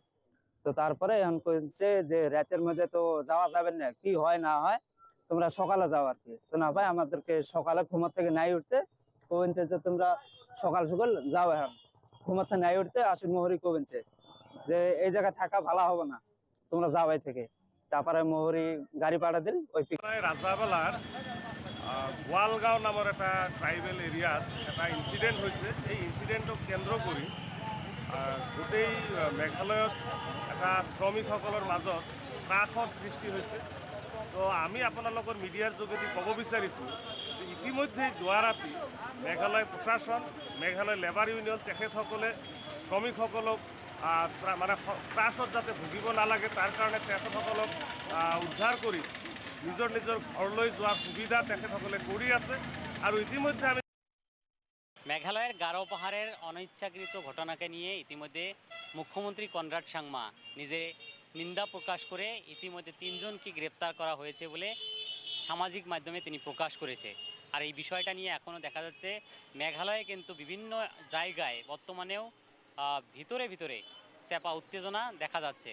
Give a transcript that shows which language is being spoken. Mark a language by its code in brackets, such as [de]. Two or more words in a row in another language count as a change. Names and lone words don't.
[bn] তো তারপরে এখন কইছে যে রাতের মধ্যে তো যাওয়া যাবে না, কি হয় না হয় তোমরা সকালে যাও আর কি। তো না ভাই, আমাদেরকে সকালে ঘুমার থেকে নাই উঠতে কইছে যে তোমরা সকাল সকাল যাও, এখন ঘুমার থেকে নাই উঠতে আসির মোহরি কইছে যে এই জায়গায় থাকা ভালো হবে না, তোমরা যাও এই থেকে। তারপরে মোহরি গাড়ি পাঠা দিল ওই [as] রাজাবালার গোয়ালগাঁও নামৰ এটা [en] tribal area [as] এটা ইনচিডেণ্ট হৈছে। এই ইনচিডেণ্টক কেন্দ্ৰ কৰি গোটেই মেঘালয়ত এটা শ্ৰমিকসকলৰ মাজত ত্ৰাসৰ সৃষ্টি হৈছে। তো আমি আপোনালোকৰ মিডিয়াৰ যোগেদি ক'ব বিচাৰিছোঁ যে ইতিমধ্যে যোৱা ৰাতি মেঘালয় প্ৰশাসন, মেঘালয় লেবাৰ ইউনিয়ন তেখেতসকলে শ্ৰমিকসকলক মানে ত্ৰাসত যাতে ভুগিব নালাগে তাৰ কাৰণে তেখেতসকলক উদ্ধাৰ কৰি নিজৰ নিজৰ ঘৰলৈ যোৱাৰ সুবিধা তেখেতসকলে কৰি আছে। আৰু ইতিমধ্যে আমি [bn] মেঘালয়ের গারো পাহাড়ের অনিচ্ছাকৃত ঘটনাকে নিয়ে ইতিমধ্যে মুখ্যমন্ত্রী কনরাড সাংমা নিজে নিন্দা প্রকাশ করে ইতিমধ্যে 3 জনকে গ্রেপ্তার করা হয়েছে বলে সামাজিক মাধ্যমে তিনি প্রকাশ করেছে। আর এই বিষয়টা নিয়ে এখনও দেখা যাচ্ছে মেঘালয়ে কিন্তু বিভিন্ন জায়গায় বর্তমানেও ভিতরে ভিতরে চাপা উত্তেজনা দেখা যাচ্ছে।